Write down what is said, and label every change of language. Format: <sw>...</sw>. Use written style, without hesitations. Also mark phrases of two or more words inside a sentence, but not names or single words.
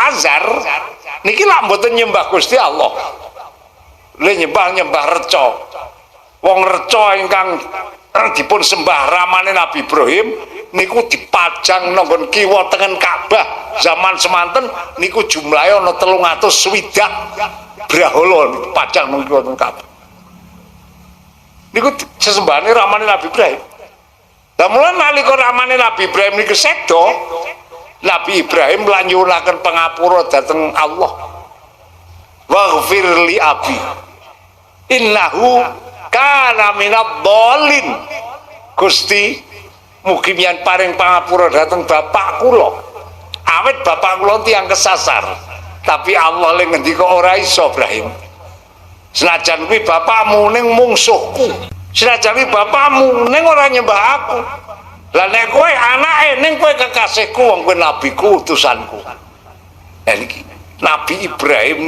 <jv>Azhar niki lak mboten nyembah Gusti Allah lha nyembah reca wong reca ingkang dipun sembah ramane Nabi Ibrahim niku dipajang nanggon kiwa tengen Ka'bah zaman semanten niku jumlahe ana 360 brahala dipajang nang kiwa tengen Ka'bah niku sesembahane ramane Nabi Ibrahim. Lah mula nalika ramane Nabi Ibrahim niku sedo, Nabi Ibrahim lan nyuwunaken pangapura dhateng Allah.</jv> <ar>واغفر لأبي. إنه كان من الضالين.</ar> <jv>Gusti mugi miyan paring pangapura dhateng bapak kula. Awit bapak kula tiyang kesasar. Tapi Allah le ngendika ora iso Ibrahim. Senajan kuwi bapakmu ning mungsuhku senajan kuwi bapakmu ning ora nyembah aku lah nek kowe anake ning kowe kekasihku wong kowe nabiku utusanku niki Nabi Ibrahim</jv>